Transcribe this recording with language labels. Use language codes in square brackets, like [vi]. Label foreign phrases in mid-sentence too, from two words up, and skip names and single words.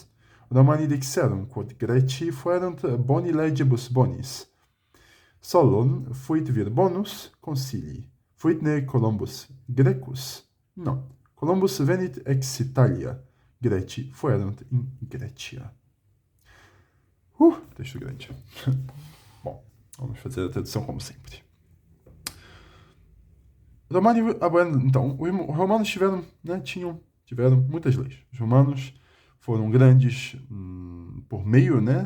[la] Romani dixerum, quod Greci fuerunt boni legibus bonis. Solon fuit vir bonus consilii. Fuit ne Columbus Grecus? Non. Columbus venit ex Italia. Greci fuerunt in Grecia. [pt] Texto grande. Bom, vamos fazer a tradução como sempre. Romani, então, os romanos tiveram muitas leis. Os romanos foram grandes por meio, né?